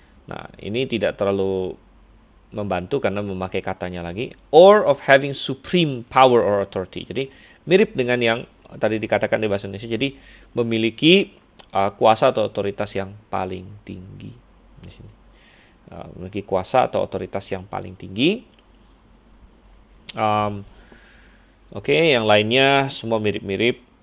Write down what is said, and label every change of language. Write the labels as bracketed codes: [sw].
[id] Nah, ini tidak terlalu membantu karena memakai katanya lagi. [en] Or of having supreme power or authority. [id] Jadi mirip dengan yang tadi dikatakan di bahasa Indonesia. Jadi memiliki kuasa atau otoritas yang paling tinggi di sini. Memiliki kuasa atau otoritas yang paling tinggi. Oke, yang lainnya semua mirip-mirip.